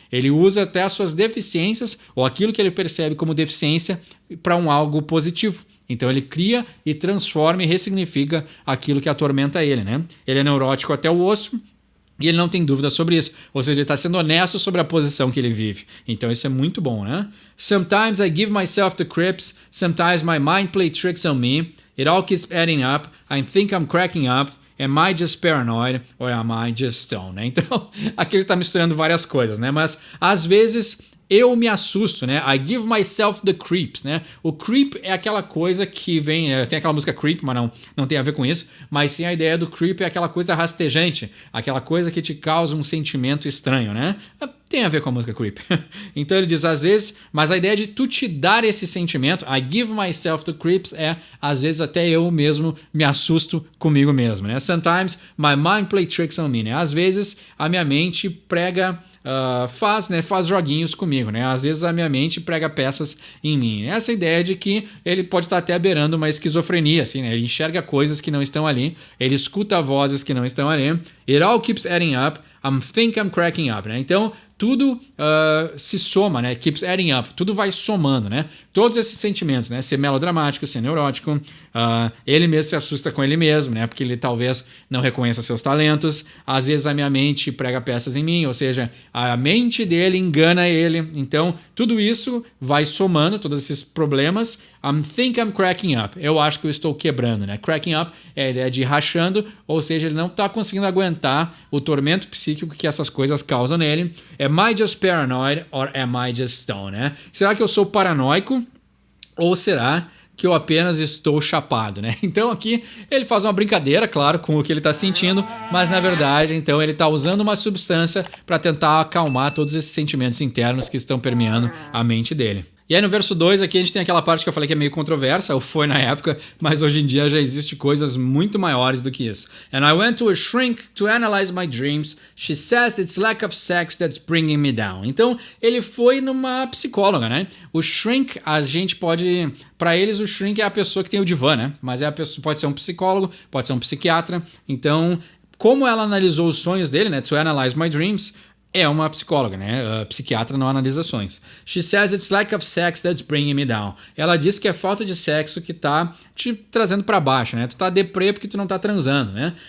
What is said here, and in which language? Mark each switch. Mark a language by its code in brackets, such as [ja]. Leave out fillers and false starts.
[pt] Ele usa até as suas deficiências, ou aquilo que ele percebe como deficiência, para algo positivo. Então ele cria e transforma e ressignifica aquilo que atormenta ele, né? Ele é neurótico até o osso, e ele não tem dúvida sobre isso. Ou seja, ele está sendo honesto sobre a posição que ele vive. Então isso é muito bom, né? [en] Sometimes I give myself the creeps. Sometimes my mind plays tricks on me. It all keeps adding up. I think I'm cracking up. Am I just paranoid or am I just stoned? [pt] Né? Então, aqui ele está misturando várias coisas, né? Mas às vezes eu me assusto, né? [en] I give myself the creeps, né? [pt] O creep é aquela coisa que vem... tem aquela música Creep, mas não tem a ver com isso. Mas sim a ideia do creep é aquela coisa rastejante. Aquela coisa que te causa um sentimento estranho, né? Tem a ver com a música Creep. Então ele diz, às vezes... Mas a ideia de tu te dar esse sentimento, [en] I give myself the creeps, [pt] às vezes até eu mesmo me assusto comigo mesmo, né? [en] Sometimes my mind plays tricks on me, né? [pt] Às vezes a minha mente prega... faz joguinhos comigo, né? Às vezes a minha mente prega peças em mim. Essa ideia de que ele pode estar até beirando uma esquizofrenia, assim, né? Ele enxerga coisas que não estão ali, ele escuta vozes que não estão ali. [en] It all keeps adding up. I think I'm cracking up, né? [pt] Então tudo se soma, né? [en] Keeps adding up. [pt] Tudo vai somando, né? Todos esses sentimentos, né? Ser melodramático, ser neurótico, ele mesmo se assusta com ele mesmo, né? Porque ele talvez não reconheça seus talentos. Às vezes a minha mente prega peças em mim, ou seja, a mente dele engana ele. Então, tudo isso vai somando, todos esses problemas. [en] I think I'm cracking up. [pt] Eu acho que eu estou quebrando, né? Cracking up é a ideia de rachando, ou seja, ele não está conseguindo aguentar o tormento psíquico que essas coisas causam nele. [en] Am I just paranoid or am I just stoned, né? [pt] Será que eu sou paranoico ou será que eu apenas estou chapado, né? Então aqui ele faz uma brincadeira, claro, com o que ele está sentindo, mas na verdade, então ele está usando uma substância para tentar acalmar todos esses sentimentos internos que estão permeando a mente dele. E aí no verso 2 aqui a gente tem aquela parte que eu falei que é meio controversa, ou foi na época, mas hoje em dia já existe coisas muito maiores do que isso. [en] And I went to a shrink to analyze my dreams. She says it's lack of sex that's bringing me down. [pt] Então ele foi numa psicóloga, né? O shrink, a gente pode... Para eles o shrink é a pessoa que tem o divã, né? Mas é a pessoa, pode ser um psicólogo, pode ser um psiquiatra. Então, como ela analisou os sonhos dele, né? [en] To analyze my dreams... [pt] É uma psicóloga, né? A psiquiatra não analisa sonhos. [en] She says it's lack of sex that's bringing me down. [pt] Ela diz que é falta de sexo que tá te trazendo pra baixo, né? Tu tá deprê porque tu não tá transando, né?